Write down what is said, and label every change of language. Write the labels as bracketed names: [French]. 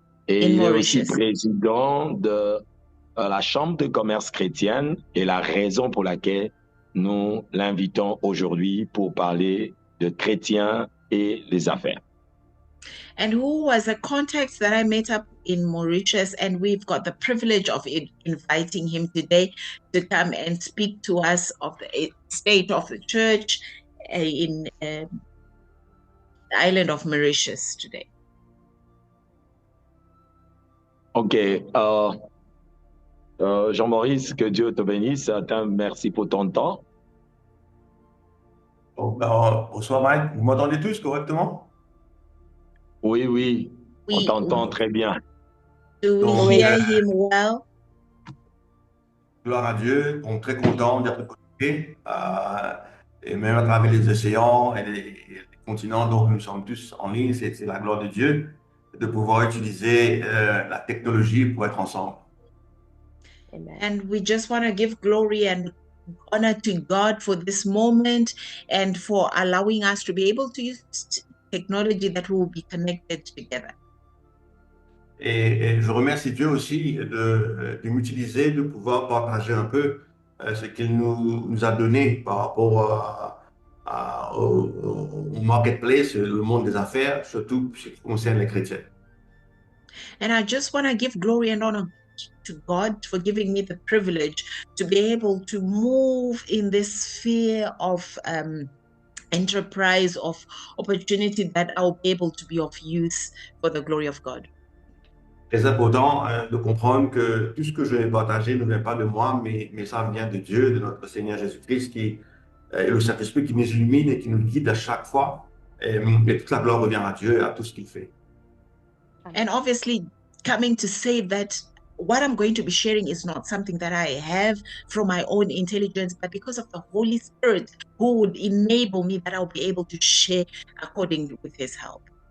[French] Et il est aussi président de la Chambre de commerce chrétienne et la raison pour laquelle nous l'invitons aujourd'hui pour parler de chrétiens et les affaires. [English] And who was a contact that I met up in Mauritius, and we've got the privilege of inviting him today to come and speak to us of the state of the church in the island of Mauritius today. OK. [French] Jean-Maurice, que Dieu te bénisse. Merci pour ton temps. Bonsoir Mike, vous m'entendez tous correctement? Oui, on t'entend très bien. [English] Do we hear him well? [French] Gloire à Dieu, on est très content d'être connectés, et même à travers les océans et les continent, donc nous sommes tous en ligne. C'est la gloire de Dieu de pouvoir utiliser la technologie pour être ensemble. Amen. [English] And we just want to give glory and honor to God for this moment and for allowing us to be able to use technology that will be connected together. [French] Et je remercie Dieu aussi de m'utiliser, de pouvoir partager un peu ce qu'il nous a donné par rapport au marketplace, le monde des affaires, surtout ce qui concerne les chrétiens. [English] And I just want to give glory and honor to God for giving me the privilege to be able to move in this sphere of enterprise, of opportunity that I'll be able to be of use for the glory of God. [French] Très important de comprendre que tout ce que je vais partager ne vient pas de moi, mais ça vient de Dieu, de notre Seigneur Jésus-Christ, qui est le Saint-Esprit qui nous illumine et qui nous guide à chaque fois. Et toute la gloire revient à Dieu et à tout ce qu'il fait. [English] And obviously, coming to say that what I'm going to be sharing is not something that I have from my own intelligence, but because of the Holy Spirit who would enable me, that I'll be able to share according with His help.